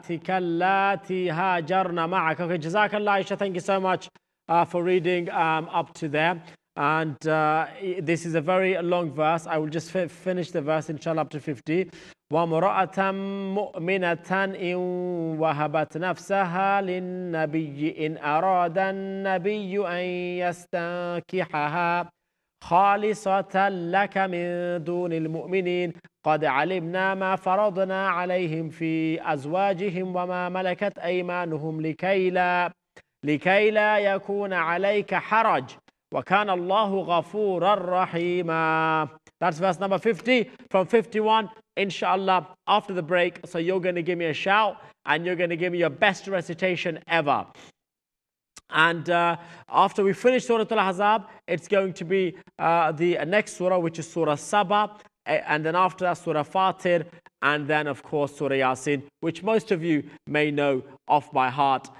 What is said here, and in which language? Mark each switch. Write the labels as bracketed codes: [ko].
[ar] التي هاجرن معك. [en] Okay, [ar] جزاك الله [en] Aisha, thank you so much. for reading up to there. And this is a very long verse. I will just finish the verse inshallah up to 50. [ar] وَامْرَأَةً مُؤْمِنَةً إِنْ وَهَبَتْ نَفْسَهَا لِلنَّبِيِّ إِنْ أَرَادَ النَّبِيُّ أَنْ يَسْتَنْكِحَهَا خالصة لك من دون المؤمنين قد علمنا ما فرضنا عليهم في أزواجهم وما ملكت أيمانهم لكي لا يكون عليك حرج وكان الله غفورا رحيما. [en] That's verse number 50 from 51, inshallah, after the break. So you're going to give me a shout and you're going to give me your best recitation ever. And after we finish Surah Al-Ahzab, it's going to be the next surah, which is Surah Saba, and then after that Surah Fatir, and then of course Surah Yasin, which most of you may know off by heart.